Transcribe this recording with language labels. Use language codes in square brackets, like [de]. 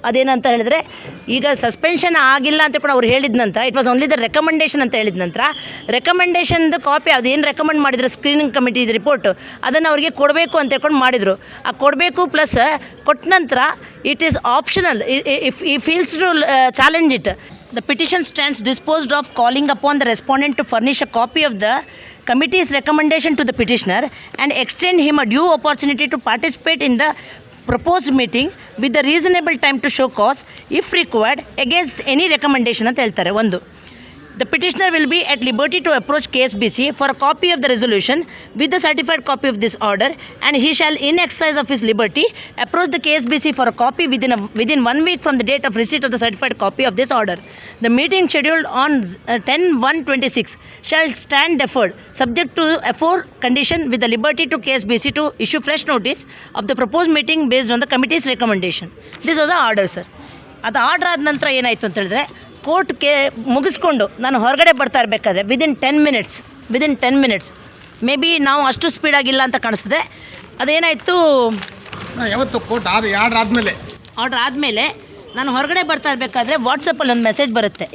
[kn] ಅದೇನಂತ ಹೇಳಿದ್ರೆ, ಈಗ ಸಸ್ಪೆನ್ಷನ್ ಆಗಿಲ್ಲ ಅಂತ ಕೂಡ ಅವ್ರು ಹೇಳಿದ ನಂತರ [en] it was only the recommendation [kn] ಅಂತ ಹೇಳಿದ ನಂತರ ರೆಕಮೆಂಡೇಷನ್ದು ಕಾಪಿ ಅದೇನು ರೆಕಮೆಂಡ್ ಮಾಡಿದ್ರು ಸ್ಕ್ರೀನಿಂಗ್ ಕಮಿಟಿ ರಿಪೋರ್ಟು ಅದನ್ನು ಅವರಿಗೆ ಕೊಡಬೇಕು ಅಂತ ಹೇಳ್ಕೊಂಡು ಮಾಡಿದರು. ಆ ಕೊಡಬೇಕು ಪ್ಲಸ್ ಕೊಟ್ಟ ನಂತರ [en] It is optional if he feels to challenge it. The petition stands disposed of, calling upon the respondent to furnish a copy of the committee's recommendation to the petitioner and extend him a due opportunity to participate in the proposed meeting with the reasonable time to show cause if required against any recommendation [kn] ಅಂತ ಹೇಳ್ತಾರೆ. [en] ಒಂದು, the petitioner will be at liberty to approach KSBC for a copy of the resolution with the certified copy of this order, and he shall, in exercise of his liberty, approach the KSBC for a copy within 1 week from the date of receipt of the certified copy of this order. The meeting scheduled on 10/1/26 shall stand deferred, subject to a condition with the liberty to KSBC to issue fresh notice of the proposed meeting based on the committee's recommendation. This was an order, sir. [kn] ಅದು order ಆದ ನಂತರ ಏನಾಯಿತು ಅಂತ ಹೇಳಿದ್ರೆ, ಕೋರ್ಟ್ಗೆ ಮುಗಿಸ್ಕೊಂಡು ನಾನು ಹೊರಗಡೆ ಬರ್ತಾ ಇರಬೇಕಾದ್ರೆ [en] within 10 minutes maybe [kn] ನಾವು ಅಷ್ಟು ಸ್ಪೀಡಾಗಿಲ್ಲ ಅಂತ ಕಾಣಿಸ್ತದೆ. ಅದೇನಾಯಿತು, ಯಾವತ್ತು ಕೋರ್ಟ್ ಆರ್ಡರ್ ಆದಮೇಲೆ ನಾನು ಹೊರಗಡೆ ಬರ್ತಾ ಇರಬೇಕಾದ್ರೆ ವಾಟ್ಸಪ್ಪಲ್ಲಿ ಒಂದು ಮೆಸೇಜ್ ಬರುತ್ತೆ.